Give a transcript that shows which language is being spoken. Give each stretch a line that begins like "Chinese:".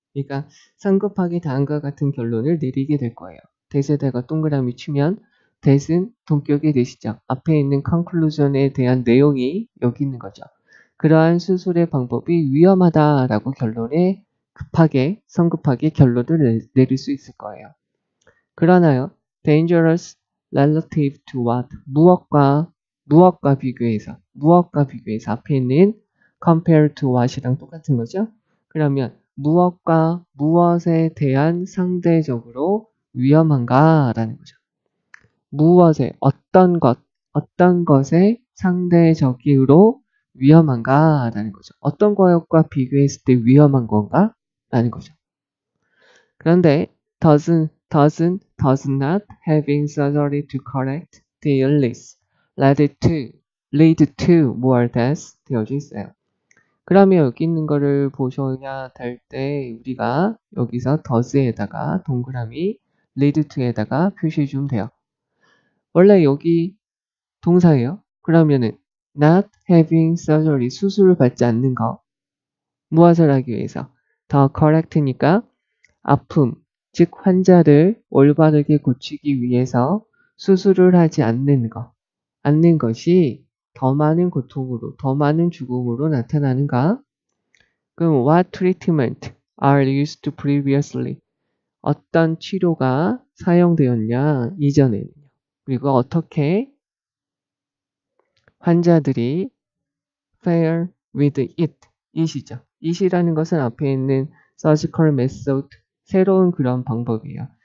Korean: 그러니까 성급하게 다음과 같은 결론을 내리게 될 거예요. 대세대가 동그라미 치면 대은 동격의 대시죠. 앞에 있는 conclusion에 대한 내용이 여기 있는 거죠. 그러한 수술의 방법이 위험하다라고 결론에 급하게 성급하게 결론을 내릴 수 있을 거예요. 그러나요,
English: dangerous relative to what?
Korean: 무엇과 비교해서 앞에 있는
English: compare to what
Korean: 이랑 똑같은 거죠. 그러면 무엇과 무엇에 대한 상대적으로 위험한가라는 거죠. 무엇에, 어떤 것에 상대적으로 위험한가라는 거죠. 어떤 것과 비교했을 때 위험한 건가? 라는 거죠.
English: 그런데 does not having surgery to correct the illness lead to more deaths
Korean: 되어져 있어요. 그러면 여기 있는 거를 보셔야 될 때 우리가 여기서 does에다가 동그라미 lead to에다가 표시해 주면 돼요. 원래 여기 동사예요. 그러면은 not having surgery, 수술을 받지 않는 거, 무엇을 하기 위해서? 더 correct니까 아픔, 즉 환자를 올바르게 고치기 위해서 수술을 하지 않는 것이 더 많은 고통으로, 더 많은 죽음으로 나타나는가?
English: 그럼 what treatment are used previously?
Korean: 어떤 치료가 사용되었냐? 이전에는요. 그리고 어떻게 환자들이
English: fare with it
Korean: 이죠. it이라는 것은 앞에 있는 surgical method, 새로운 그런 방법이에요.